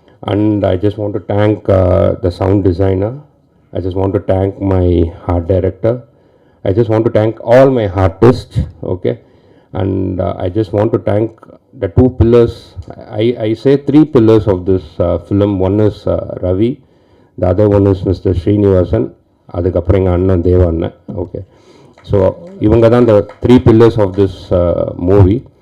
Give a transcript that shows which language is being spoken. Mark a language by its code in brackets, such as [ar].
[en] And I just want to thank the sound designer. I just want to thank my art director. I just want to thank all my artists, okay? And I just want to thank the 2 pillars. I say 3 pillars of this film. One is Ravi, the other one is Mr. [ta] Srinivasan, அதுக்கப்புறம் எங்கள் அண்ணன் தேவ அண்ணன், okay? So இவங்க தான் [en] the 3 pillars of this movie.